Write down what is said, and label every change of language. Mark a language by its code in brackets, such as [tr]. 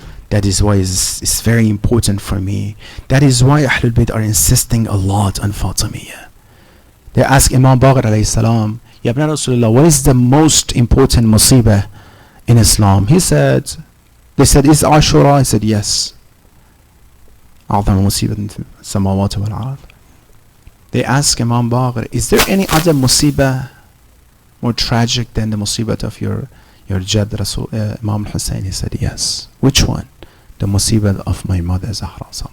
[en] That is why it's very important for me. That is why Ahlul Bayt are insisting a lot on Fatemiya. They ask Imam Baqir alayhi salam, Ya Ibn Rasulullah, what is the most important musibah in Islam? They said, is Ashura? He said, yes. [ar] أعظم مصيبة السماوات والأرض. [en] They ask Imam Baqir, is there any other musibah more tragic than the musibah of your Jad Rasul, Imam Hussein? He said, yes. Which one? The musibah of my mother Zahra.